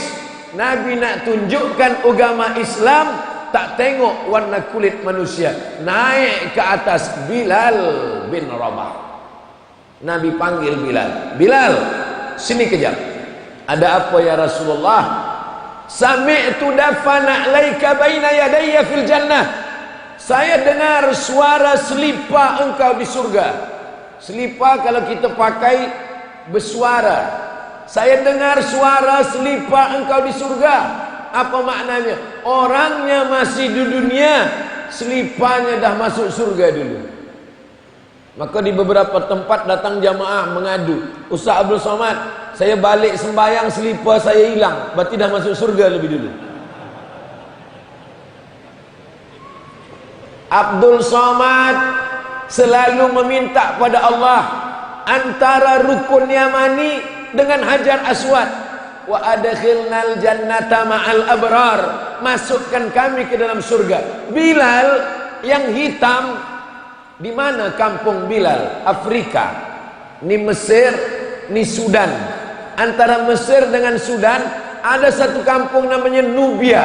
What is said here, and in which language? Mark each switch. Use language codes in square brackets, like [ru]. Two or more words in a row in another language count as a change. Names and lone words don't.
[ms] Nabi nak tunjukkan agama Islam tak tengok warna kulit manusia. Naik ke atas Bilal bin Rabah. Nabi panggil Bilal. Bilal, sini kejap. Ada apa ya Rasulullah? [ar] سمعت دفنا عليك بين يدي في الجنة. [ms] Saya dengar suara selipar engkau di surga. Selipar kalau kita pakai bersuara. Saya dengar suara selipar engkau di surga. Apa maknanya? Orangnya masih di dunia, seliparnya dah masuk surga dulu. Maka di beberapa tempat datang jamaah mengadu, Ustaz Abdul Somad, saya balik sembahyang selipar saya hilang, berarti dah masuk surga lebih dulu. Abdul Somad selalu meminta pada Allah antara rukun yamani dengan hajar aswad. [ar] وأدخلنا الجنة مع الأبرار, [ms] masukkan kami ke dalam surga. Bilal yang hitam, di mana kampung Bilal? Afrika. Ni Mesir, ni Sudan. Antara Mesir dengan Sudan ada satu kampung namanya Nubia.